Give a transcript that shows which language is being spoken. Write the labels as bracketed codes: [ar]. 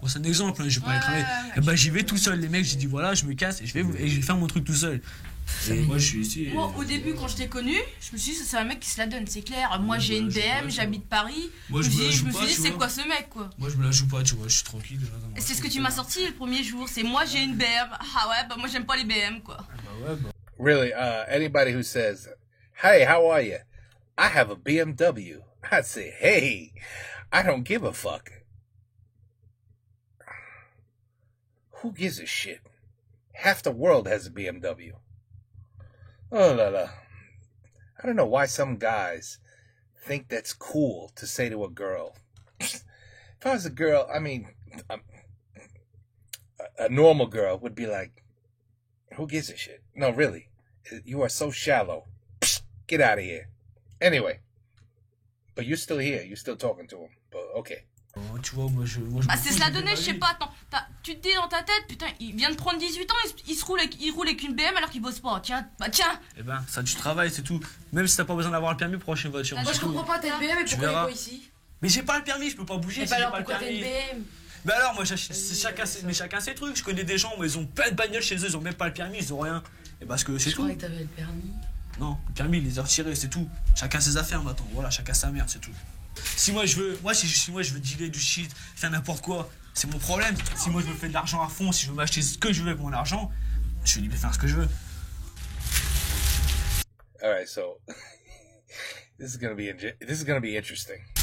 [fr] Bon, c'est un exemple, hein, je vais pas aller cramer. Et bah, j'y vais tout seul, les mecs, j'ai dit, voilà, je me casse et je vais faire mon truc tout seul. Et moi, je suis ici. Moi, au début, quand je t'ai connu, je me suis dit, c'est un mec qui se la donne, c'est clair. Moi, j'ai une BM, j'habite Paris. Moi, je me suis dit, c'est quoi ce mec, quoi? Moi, je me la joue pas, tu vois, je suis tranquille. C'est ce que tu m'as sorti le premier jour, c'est moi, j'ai une BM. Ah ouais, bah, moi, j'aime pas les BM, quoi. Bah ouais, bah. [en] Really, anybody who says, hey, how are you? I have a BMW. I'd say, hey, I don't give a fuck. Who gives a shit? Half the world has a BMW. [fr] Oh la la. [en] I don't know why some guys think that's cool to say to a girl. If I was a girl, I mean, a normal girl would be like, who gives a shit? No, really. You are so shallow. Get out of here. Anyway. But you're still here. You're still talking to him. But okay. [fr] Tu vois, moi je c'est cela donné, je sais pas, attends. Tu te dis dans ta tête, putain, il vient de prendre 18 ans, il roule avec une BM alors qu'il bosse pas. Tiens. Eh ben, ça du travail, c'est tout. Même si t'as pas besoin d'avoir le permis pour acheter une voiture. Moi je comprends pas, t'as une BM et pourquoi il est pas ici? Mais j'ai pas le permis, je peux pas bouger si j'ai pas le permis. Une BM. Mais alors, moi, chacun ses trucs. Je connais des gens, ils ont plein de bagnoles chez eux, ils ont même pas le permis, ils ont rien. Et parce que c'est tout. Je croyais que t'avais le permis. Non, le permis, il les a retirés, c'est tout. Chacun ses affaires maintenant, voilà, chacun sa merde, c'est tout. Si moi je veux dealer du shit, faire n'importe quoi, c'est mon problème. Si moi je veux faire de l'argent à fond, si je veux m'acheter ce que je veux avec mon argent, je suis libre de faire ce que je veux. [en] Alright, so this is gonna be interesting.